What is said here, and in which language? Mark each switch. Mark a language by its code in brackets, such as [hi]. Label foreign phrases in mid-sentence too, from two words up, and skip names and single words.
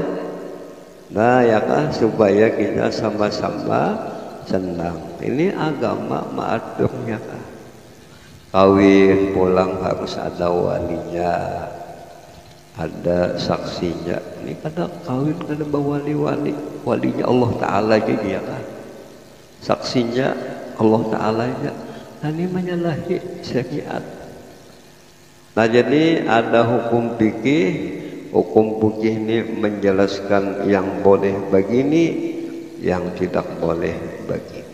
[id] Nah ya kan supaya kita sama-sama senang. Ini agama mengaturnya kan. Kawin pulang harus ada walinya, ada saksinya. Ini kadang kawin kada bawa wali, walinya Allah Ta'ala jadi ya kan. Saksinya Allah Ta'ala nya. Nah ini menyalahi syariat. Nah jadi ada hukum fikih. Hukum fikih ini menjelaskan yang boleh begini, yang tidak boleh begini.